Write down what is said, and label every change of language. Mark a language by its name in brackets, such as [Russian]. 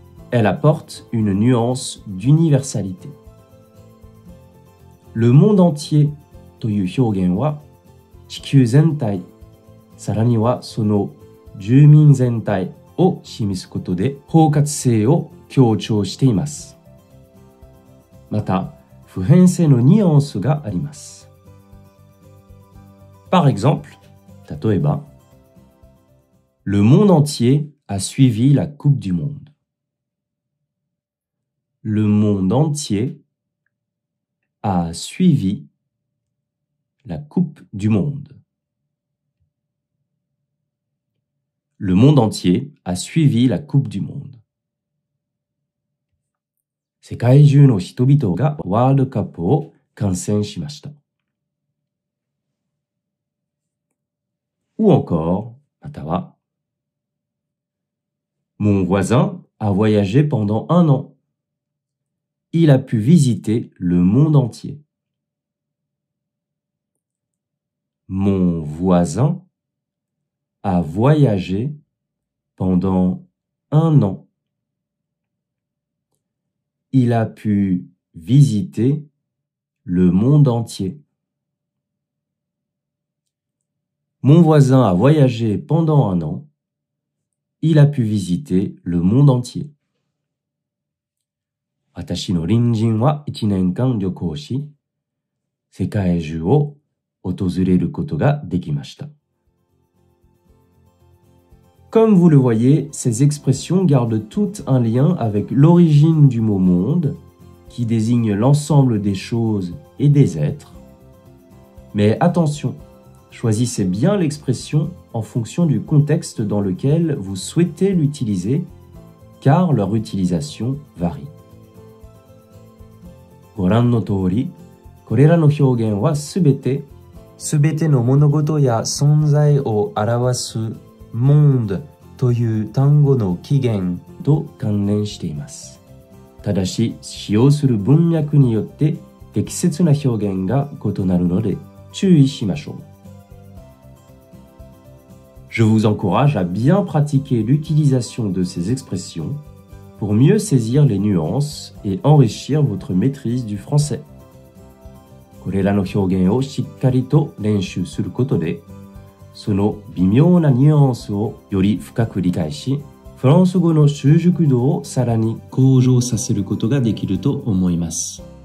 [French] Elle apporte une nuance d'universalité. Le monde entier [Japanese] という表現は地球全体、さらにはその住民全体を示すことで包括性を強調しています。また、普遍性のニュアンスがあります。 [French] Par exemple, [Japanese] 例えば、 [French] Le monde entier a suivi la Coupe du Monde. Le monde entier a suivi la Coupe du Monde. Le monde entier a suivi la Coupe du Monde. [Japanese] 世界中の人々がワールドカップを観戦しました。 [French] Ou encore, [Japanese] または、 [French] Mon voisin a voyagé pendant 1 an. Il a pu visiter le monde entier. Mon voisin a voyagé pendant 1 an. Il a pu visiter le monde entier. Mon voisin a voyagé pendant 1 an. Il a pu visiter le monde entier. [Japanese] 私の隣人は1年間旅行し、世界中を訪れることができました。 [French] Comme vous le voyez, ces expressions gardent toutes un lien avec l'origine du mot monde, qui désigne l'ensemble des choses et des êtres. Mais attention, choisissez bien l'expression en fonction du contexte dans lequel vous souhaitez l'utiliser, car leur utilisation varie. [Japanese] ご覧の通り、これらの表現はすべての物事や存在を表す monde という単語の起源と関連しています。ただし、使用する文脈によって適切な表現が異なるので注意しましょう。 [French] Je vous encourage à bien pratiquer l'utilisation de ces expressions pour mieux saisir les nuances et enrichir votre maîtrise du français. [Japanese] これらの表現をしっかりと練習することで、その微妙なニュアンスをより深く理解し、フランス語の習熟度をさらに向上させることができると思います。